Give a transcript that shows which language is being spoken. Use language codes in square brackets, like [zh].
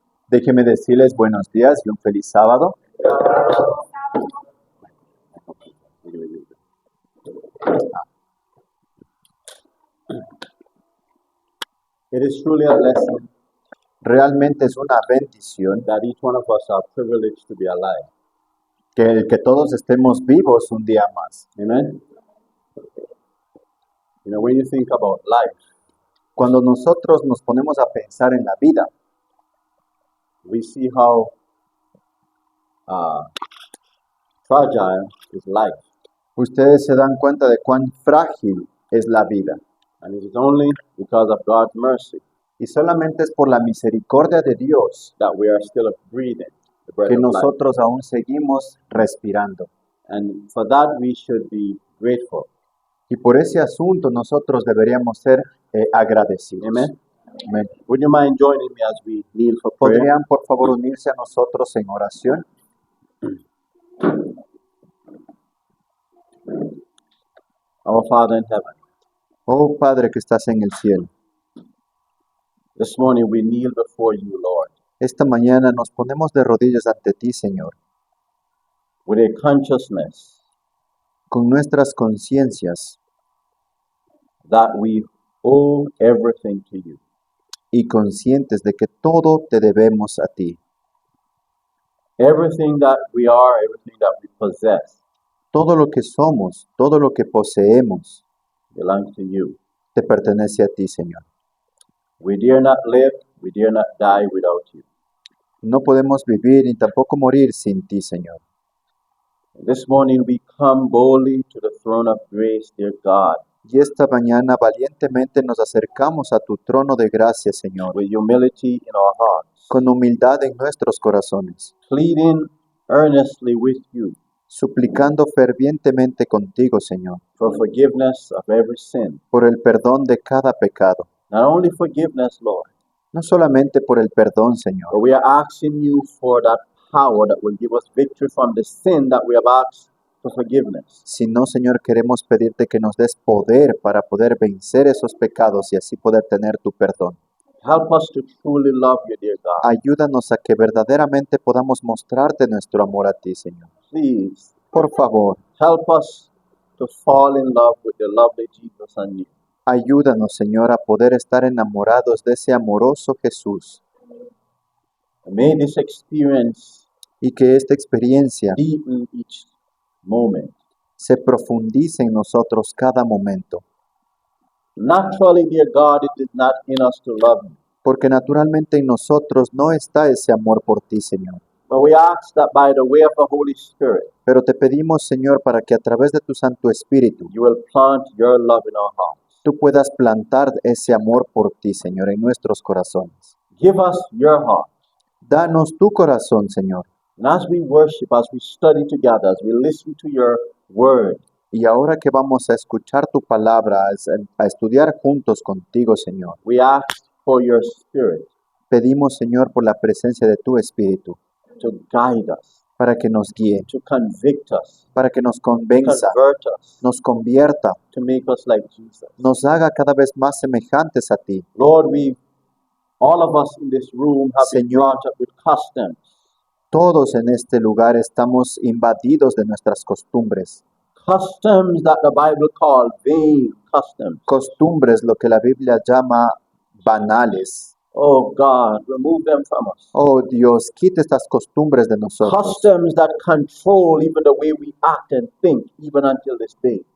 [es] Déjenme decirles buenos días y un feliz sábado. [en] It is truly a blessing [es] Realmente es una bendición [en] that each one of us are privileged to be alive. [es] que todos estemos vivos un día más. [en] Amen? You know, when you think about life, [es] Cuando nosotros nos ponemos a pensar en la vida, [en] we see how fragile is life. [es] ustedes se dan cuenta de cuán frágil es la vida. [en] And it is only because of God's mercy [es] Y solamente es por la misericordia de Dios [en] that we are still breathing the breath [es] que [en] of life. [es] nosotros aún seguimos respirando. [en] And for that we should be grateful. [es] Y por ese asunto nosotros deberíamos ser agradecidos. [en] Amen? [es] Amén. [en] Would you mind joining me as we kneel for prayer? [es] ¿Podrían por favor unirse a nosotros en oración? [en] Our Father in heaven, [es] Oh Padre que estás en el cielo, [en] this morning we kneel before you, Lord, [es] esta mañana nos ponemos de rodillas ante ti, Señor, [en] with a consciousness [es] con nuestras conciencias [en] that we owe everything to you. [es] y conscientes de que todo te debemos a ti. [en] Everything that we are, everything that we possess [es] Todo lo que somos, todo lo que poseemos, [en] belongs to you. [es] te pertenece a ti, Señor. [en] We dare not live, we dare not die without you. [es] No podemos vivir ni tampoco morir sin ti, Señor. [en] This morning we come boldly to the throne of grace, dear God, [es] Y esta mañana valientemente nos acercamos a tu trono de gracia, Señor, [en] with humility in our hearts, [es] con humildad en nuestros corazones, [en] pleading earnestly with you [es] suplicando fervientemente contigo, Señor, [en] for forgiveness of every sin. [es] por el perdón de cada pecado. [en] Not only forgiveness, Lord, [es] No solamente por el perdón, Señor, [en] but we are asking you for that power that will give us victory from the sin that we have asked for forgiveness. [es] sino, Señor, queremos pedirte que nos des poder para poder vencer esos pecados y así poder tener tu perdón. [en] Help us to truly love you, dear God. [es] Ayúdanos a que verdaderamente podamos mostrarte nuestro amor a ti, Señor. [en] Please [es] Por favor, [en] help us to fall in love with the lovely Jesus and you. [es] ayúdanos, Señor, a poder estar enamorados de ese amoroso Jesús [en] And may this experience [es] y que esta experiencia [en] deepen each moment. [es] se profundice en nosotros cada momento, [en] Naturally, dear God, it is not in us to love you. [es] porque naturalmente en nosotros no está ese amor por ti, Señor. [en] But we ask that by the way of the Holy Spirit, [es] Pero te pedimos, Señor, para que a través de tu Santo Espíritu [en] you will plant your love in our hearts. [es] tú puedas plantar ese amor por ti, Señor, en nuestros corazones. [en] Give us your heart. [es] Danos tu corazón, Señor. [en] And as we worship, as we study together, as we listen to your word, [es] Y ahora que vamos a escuchar tu palabra, a estudiar juntos contigo, Señor, [en] we ask for your Spirit [es] pedimos, Señor, por la presencia de tu Espíritu, [en] to guide us, [es] para que nos guíe, [en] to convict us, [es] para que nos convenza, [en] convert us, [es] nos convierta, [en] to make us like Jesus. [es] nos haga cada vez más semejantes a ti. [en] Lord, all of us in this room have been [es] Señor. [en] brought up with customs, [es] Todos en este lugar estamos invadidos de nuestras costumbres, [en] customs that the Bible calls vain customs. [es] costumbres, lo que la Biblia llama banales. [en] Oh God, remove them from us. [es] Oh Dios, quita estas costumbres de nosotros, [en] Customs that control even the way we act and think, even until this day.